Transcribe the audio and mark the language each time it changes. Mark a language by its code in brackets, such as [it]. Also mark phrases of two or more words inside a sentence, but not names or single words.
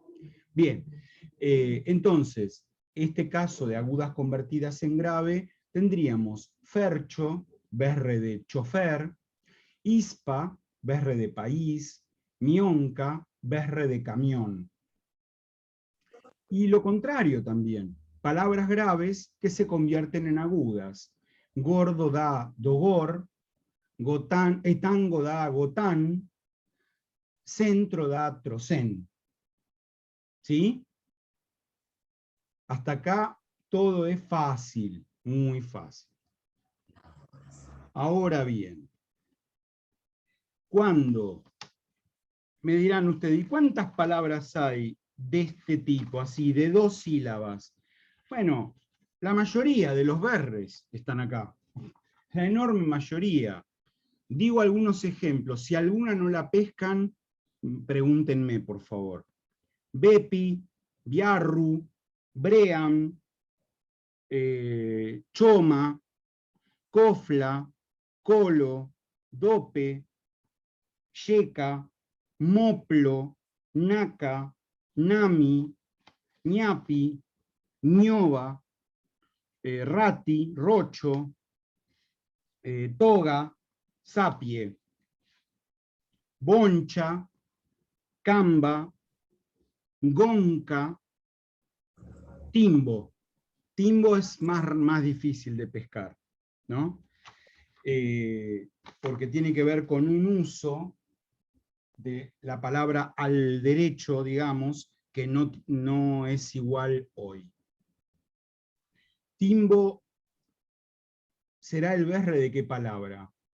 [es] Bien, entonces, este caso de agudas convertidas en grave, tendríamos fercho, berre de chofer, ispa, berre de país, mionca, berre de camión. Y lo contrario también, palabras graves que se convierten en agudas. Gordo da dogor, gotán, etango da gotán, centro da trocén. ¿Sí? Hasta acá todo es fácil, muy fácil. Ahora bien, cuando me dirán ustedes, ¿y cuántas palabras hay de este tipo, así, de 2 sílabas? Bueno, la mayoría de los berres están acá, la enorme mayoría. Digo algunos ejemplos, si alguna no la pescan, pregúntenme, por favor. Bepi, Biarru, Bream, Choma, Cofla, Colo, Dope, Yeca, Moplo, Naca, Nami, ñapi, ñoba, rati, rocho, toga, sapie, boncha, camba, gonca, timbo. Timbo es más difícil de pescar, ¿no? Porque tiene que ver con un uso de la palabra al derecho, digamos, que no es igual hoy. Timbo será el berre de qué palabra.